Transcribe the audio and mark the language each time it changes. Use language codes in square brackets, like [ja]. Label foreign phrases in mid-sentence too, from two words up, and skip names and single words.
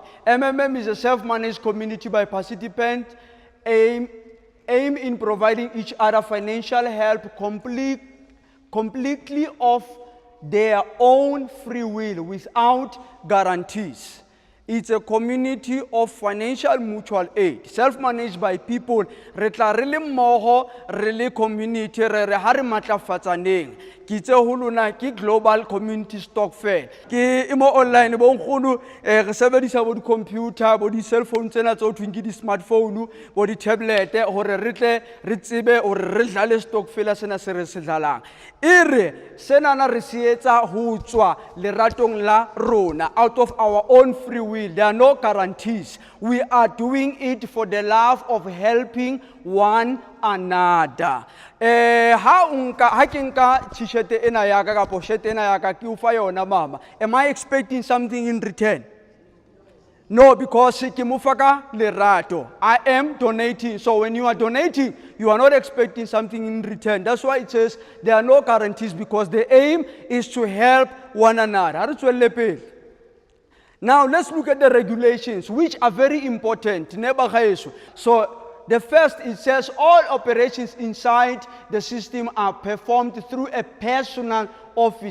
[en] MMM is a self-managed community by participants aim in providing each other financial help completely of their own free will without guarantees. It's a community of financial mutual aid, self-managed by people. [st] Re tla re le mmoho, re le community, re ha re matlafatsaneng. Ke tse holona ke [en] global community [st] stokvel. Ke imo online bo nkgono re sebedisa bo di computer, bo di cell phone tsena tso thweng ke di smartphone, bo di tablet hore re tle re tsebe hore re dlale stokvel sena se re se dlalang. Ire sena na re se etsa ho tswa leratong la rona, [en] out of our own free will. There are no guarantees. We are doing it for the love of helping one another. [st] Ha ke nka t-shirt ena ya ka kapo shirt ena ya ka ke o fa yona mama, [en] am I expecting something in return? No, because [st] ke mo fa ka lerato. [en] I am donating. So when you are donating, you are not expecting something in return. That's why it says there are no guarantees, because the aim is to help one another. Now let's look at the regulations, which are very important. So the first, it says all operations inside the system are performed through a personal office.